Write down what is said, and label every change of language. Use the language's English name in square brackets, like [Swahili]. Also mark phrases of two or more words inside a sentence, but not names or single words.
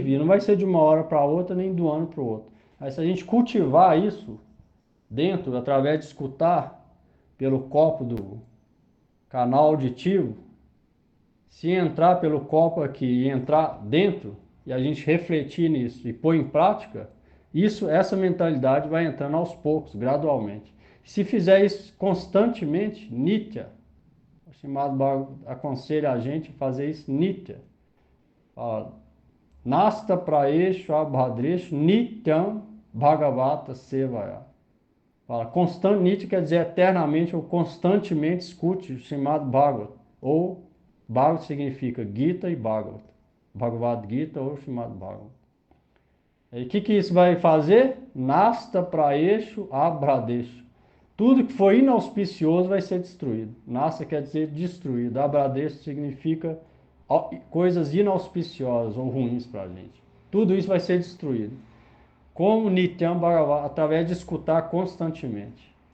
[Portuguese] Não vai ser de uma hora para outra, nem do ano para o outro. Mas se a gente cultivar isso dentro, através de escutar pelo copo do canal auditivo, se entrar pelo copo aqui e entrar dentro, e a gente refletir nisso e pôr em prática, essa mentalidade vai entrando aos poucos, gradualmente. Se fizer isso constantemente, Nitya, o chamado aconselha a gente a fazer isso Nitya. [Sanskrit] Fala, नष्टप्रायेषु अभद्रेषु नित्यं भागवत सेवया. [Portuguese] Fala, constante, Nitya quer dizer eternamente ou constantemente escute o chamado Bhagavad. Ou Bhagavad significa Gita e Bhagavad. Bhagavad Gita ou chamado Bhagavad. E o que isso vai fazer? [Sanskrit] नष्टप्रायेषु अभद्रेषु. [Portuguese] Tudo que for inauspicioso vai ser destruído. Nasta quer dizer destruído. Abhadreshu significa coisas inauspiciosas ou ruins para a gente. Tudo isso vai ser destruído. Como [Sanskrit] नित्यं भागवत, [Portuguese] através de escutar constantemente.